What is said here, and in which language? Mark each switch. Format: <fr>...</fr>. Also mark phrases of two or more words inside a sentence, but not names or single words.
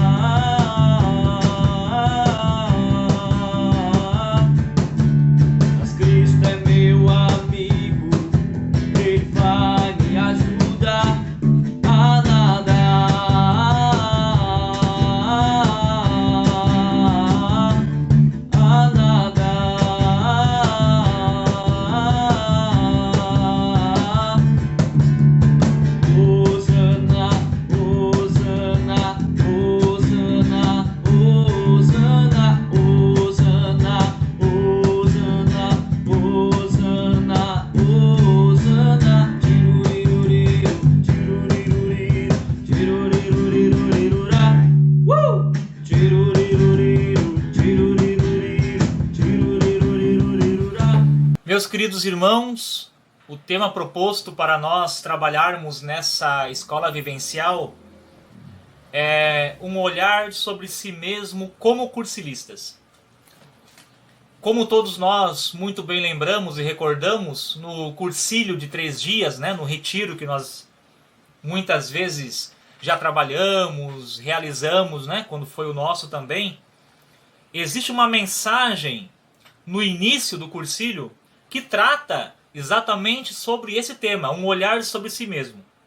<pt>Mas Cristo é meu amigo, Ele vai me ajudar a nadar, a nadar. Hosana, Hosana, Hosana, Hosana, Hosana, Hosana, Hosana, Hosana. Tiruriruriru, tiruriruriru, tiruriruriruririrá. Tiruriruriru, tiruriruriru, tiruriruririrá. Meus queridos irmãos, o tema proposto para nós trabalharmos nessa escola vivencial é um olhar sobre si mesmo como cursilistas. Como todos nós muito bem lembramos e recordamos, no cursílio de 3 dias, né, no retiro que nós muitas vezes já trabalhamos, realizamos, né, quando foi o nosso também, existe uma mensagem no início do cursílio que trata exatamente sobre esse tema, um olhar sobre si mesmo.</pt>